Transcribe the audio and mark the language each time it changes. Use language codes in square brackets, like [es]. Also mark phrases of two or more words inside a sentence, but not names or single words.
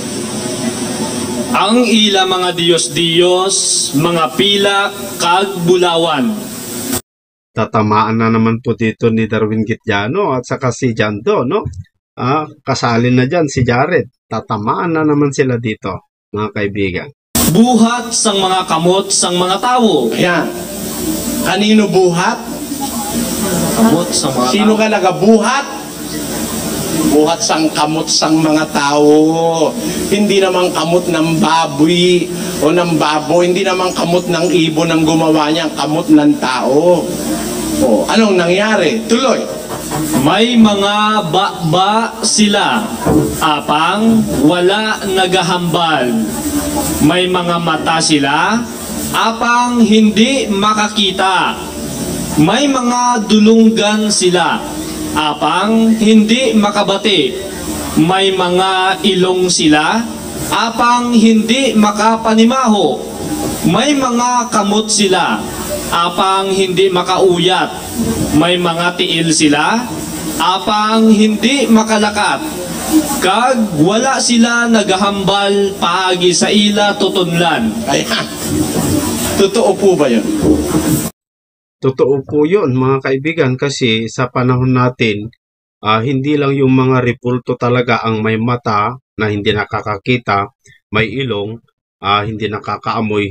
[hil] Ang ila mga Diyos-Diyos, mga pila, kag bulawan. [tl] Tatamaan na naman po dito ni Darwin Gitjano at saka si Jando, no? Kasali na dyan si Jared. Tatamaan na naman sila dito, mga kaibigan. [hil] Buhat sang mga kamot sang mga tao. [tl] Ayan. Kanino buhat? [hil] Kamot sa mga Sino ka nagabuhat? Buhat sang kamot sang mga tao. [tl] Hindi naman kamot ng baboy o ng babo. Hindi naman kamot ng ibon ang gumawa niya. Ang kamot ng tao. O, anong nangyari? Tuloy. [hil] May mga ba sila, apang wala nagahambal. May mga mata sila, apang hindi makakita. May mga dulunggan sila, apang hindi makabati. May mga ilong sila, apang hindi makapanimaho. May mga kamot sila, apang hindi makauyat. May mga tiil sila, apang hindi makalakat. Kag wala sila nagahambal paagi sa ila tutunlan. [tl] Ayan. Totoo po ba yun? Totoo po yun mga kaibigan kasi sa panahon natin, hindi lang yung mga ripulto talaga ang may mata na hindi nakakakita, may ilong, hindi nakakaamoy.